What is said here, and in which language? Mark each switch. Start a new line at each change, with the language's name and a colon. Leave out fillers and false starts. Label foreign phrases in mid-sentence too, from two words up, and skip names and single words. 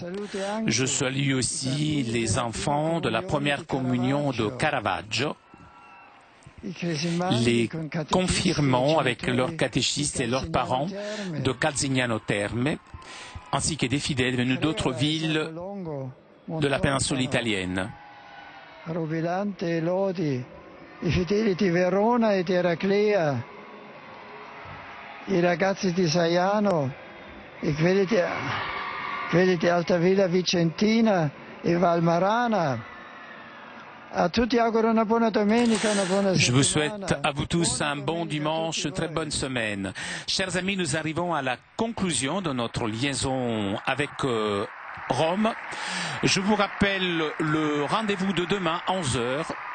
French: Je salue aussi les enfants de la première communion de Caravaggio, les confirmants avec leurs catéchistes et leurs parents de Calzignano Terme, ainsi que des fidèles venus d'autres villes de la péninsule italienne.
Italian: I fedeli di Verona e di Eraclea, i ragazzi di Saiano e quelli di Altavilla Vicentina e Valmarana.
French: Je vous souhaite à vous tous un bon dimanche, une très bonne semaine. Chers amis, nous arrivons à la conclusion de notre liaison avec Rome. Je vous rappelle le rendez-vous de demain, 11h.